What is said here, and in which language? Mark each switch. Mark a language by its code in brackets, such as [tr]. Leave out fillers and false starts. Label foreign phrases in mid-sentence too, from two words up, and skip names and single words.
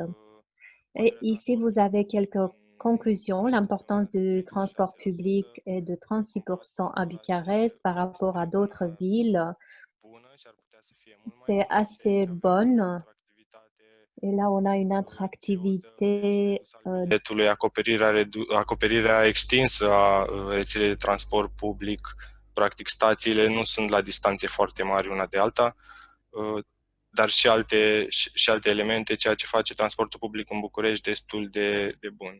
[fr] Et ici, vous avez quelques conclusions. L'importance du transport public est de 36% à Bucarest par rapport à d'autres villes. C'est assez bonne. Et là, on a une attractivité. [ro] Acoperirea extinsă a rețelei de transport public. Practic, stațiile nu sunt la distanțe foarte mari una de alta, dar și alte elemente, ceea ce face transportul public în București destul de bun.